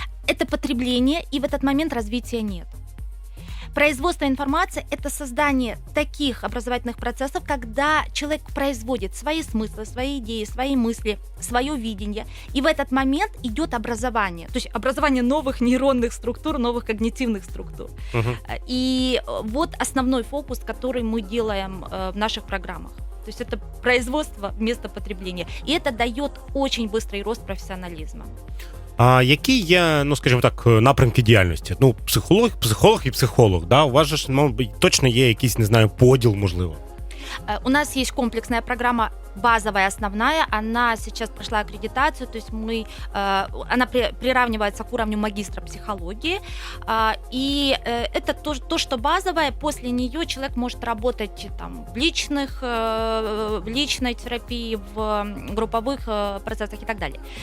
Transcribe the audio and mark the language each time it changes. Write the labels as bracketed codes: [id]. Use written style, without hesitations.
[ru] Это потребление, и в этот момент развития нет. Производство информации – это создание таких образовательных процессов, когда человек производит свои смыслы, свои идеи, свои мысли, свое видение, и в этот момент идет образование, то есть образование новых нейронных структур, новых когнитивных структур. И вот основной фокус, который мы делаем в наших программах. То есть это производство вместо потребления. И это дает очень быстрый рост профессионализма. [uk] А які є, скажімо так, напрямки діяльності? Психолог і психолог, да? У вас же ж, мабуть, точно є якийсь, не знаю, поділ, можливо. [ru] У нас есть комплексная программа, базовая, основная. Она сейчас прошла аккредитацию, то есть она приравнивается к уровню магистра психологии. И это то, что базовое. После нее человек может работать в личной терапии, в групповых процессах и так далее.